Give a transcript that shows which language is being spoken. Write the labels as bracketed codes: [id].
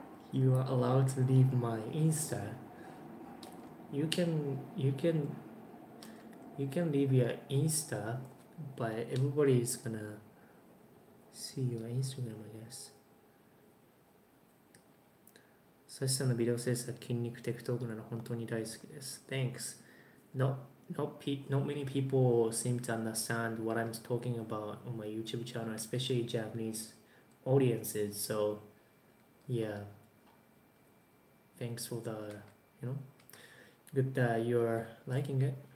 [en] You are allowed to leave my Insta. You can leave your Insta, but everybody is gonna see your Instagram, I guess. [ja] サシさんのビデオ制作、筋肉テクトークなの本当に大好きです。 [en] Thanks. Not many people seem to understand what I'm talking about on my YouTube channel, especially Japanese audiences. So, yeah. Thanks for the, good that you're liking it.